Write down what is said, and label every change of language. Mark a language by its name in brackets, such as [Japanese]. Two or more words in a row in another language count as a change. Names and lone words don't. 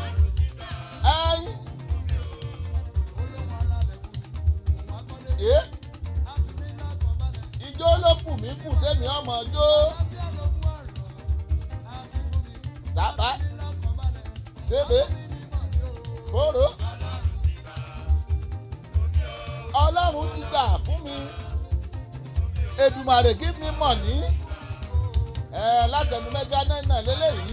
[Yoruba] Ijó ló kù mí kù tẹ́mi ọmọ jó. Dàbá tébé kóró. Ọlọ́run ti gbà fún mi. [English] Èdùmàrè give me money. [Yoruba] Látẹnu mẹ́gá náà lélẹ́yìí.